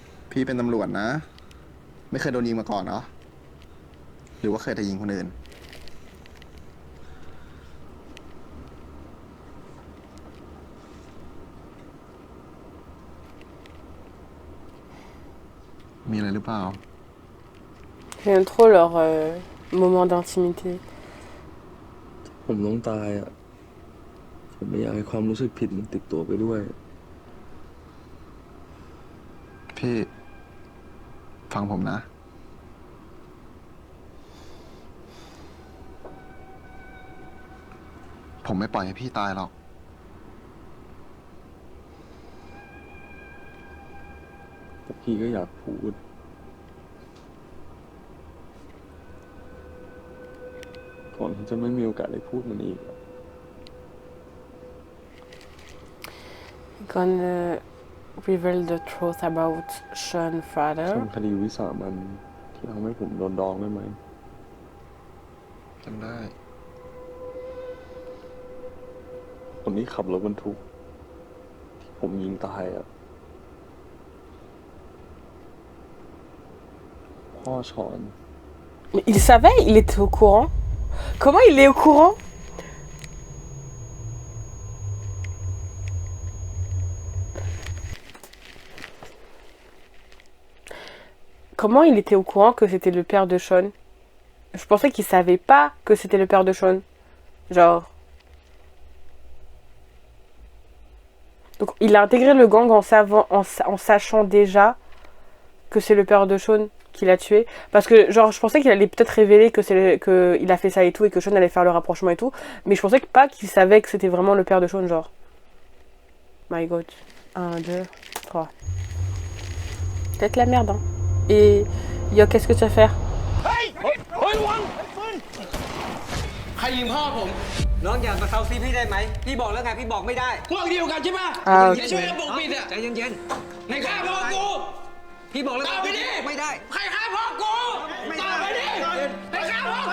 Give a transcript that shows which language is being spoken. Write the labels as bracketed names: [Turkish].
[Thai] พี่เป็นตำรวจนะ ไม่เคยโดนยิงมาก่อนเนาะหรือว่าเคยแต่ยิงคนอื่น มีอะไรหรือเปล่า [French] J'aime trop leur moment d'intimité. [Thai] ผมต้องตายอ่ะ ผมไม่อยากให้ความรู้สึกผิดมันติดตัวไปด้วย พี่ฟังผมนะ ผมไม่ปล่อยให้พี่ตายหรอก แต่พี่ก็อยากพูด ก่อนที่จะไม่มีโอกาสได้พูดมันอีก [English] Gonna reveal the truth about Sean's father. [Thai] ทำคดีวิสามันที่ทำให้ผมโดนดองได้ไหม จำได้ คนที่ขับรถบรรทุกที่ผมยิงตายอ่ะ พ่อชอน [French] Mais il savait, il était au courant. Comment il est au courant? comment il était au courant que c'était le père de Sean? Je pensais qu'il savait pas que c'était le père de Sean. Genre... Donc il a intégré le gang en sachant déjà que c'est le père de Sean qui l'a tué. Parce que genre je pensais qu'il allait peut-être révéler que il a fait ça et tout et que Sean allait faire le rapprochement et tout. Mais je pensais pas qu'il savait que c'était vraiment le père de Sean, genre. [English] My god. [French] 1, 2, 3. Peut-être la merde, hein. Et yo, qu'est-ce que tu vas faire? [Thai] ใครยิงพ่อผม น้องอย่ามาเซาซีพี่ได้ไหม พี่บอกแล้วไง พี่บอกไม่ได้ พวกเดียวกันใช่ไหม Ah, อย่า ok. ช่วยระบบปิดอ่ะใจเย็นๆในฆ่าพ่อกู พี่บอกแล้วไงพี่บอกไม่ได้ ใครฆ่าพ่อกูตอบไปดิใครฆ่าพ่อกู